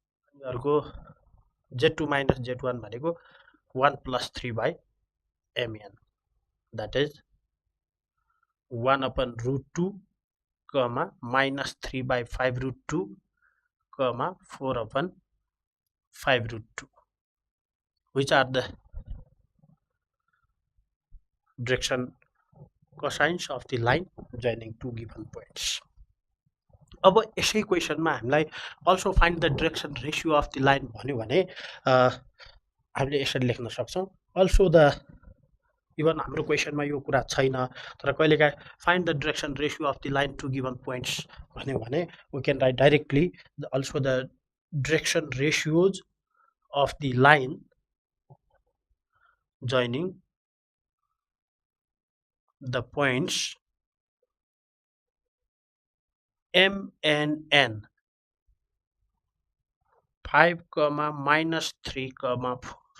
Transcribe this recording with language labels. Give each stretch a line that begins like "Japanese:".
Nepali: अनि अर्को
English: z2 minus z1 भनेको 1 plus 3 by mn, that is 1 upon root 2 minus 3 by 5 root 2 4 upon 5 root 2, which are the direction cosines of the line joining two given points.
Nepali: अब यसै क्वेसनमा हामीलाई
English: also find the direction ratio of the line
Nepali: भन्यो भने हामीले यसरी लेख्न सक्छौं।
English: Also the
Nepali: even हाम्रो क्वेसनमा यो कुरा छैन तर कहिलेकाहीँ
English: find the direction ratio of the line to given points
Nepali: भन्यो भने
English: we can write directly also the direction ratios of the line joining the points m and n 5, minus 3, 4.